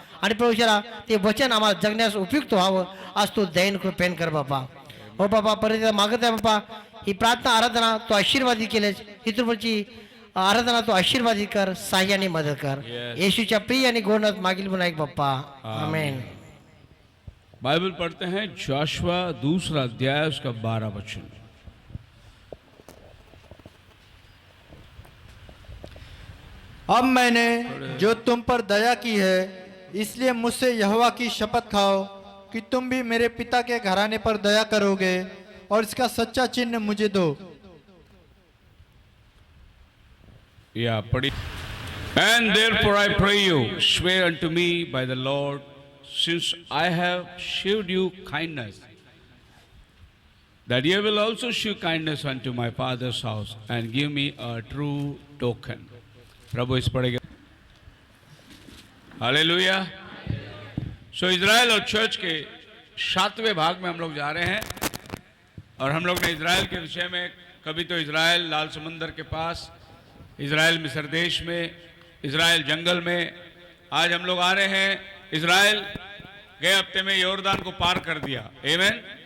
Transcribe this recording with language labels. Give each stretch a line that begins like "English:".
Marathi: आणि प्रभूशरा, ते वचन आम्हाला जगण्यास उपयुक्त व्हावं, आज तू दयेन कृपेन कर बापा। ओ बाबा, परत मागत आहे बापा, ही प्रार्थना आराधना तू आशीर्वादित केलेस, ही तुमची आराधना तू आशीर्वादित कर, साह्याने मदत कर, येशूच्या प्रिय आणि गोडनाथ मागील म्हणून ऐक बाप्पा, आमेन।
Hindi: बाइबल पढ़ते हैं जोशुआ 2 अध्याय उसका 12 वचन। अब मैंने जो तुम पर दया की है, इसलिए मुझसे यहोवा की शपथ खाओ कि तुम भी मेरे पिता के घराने पर दया करोगे और इसका सच्चा चिन्ह मुझे दो। या पढ़ी।
English: And therefore I pray you, swear unto me by the Lord, since I have shewed you kindness, that ye will also shew kindness unto my father's house, and give me a true token।
Hindi: प्रभु इस पढ़ेगा। Hallelujah. सो Israel और church के 7वें भाग में हम लोग जा रहे हैं, और हम लोग ने इजराइल के विषय में कभी तो इजराइल लाल समुंदर के पास, इजराइल मिस्र देश में, इजराइल जंगल में, आज हम लोग आ रहे हैं इजराइल गए हफ्ते में योरदान को पार कर दिया। आमीन।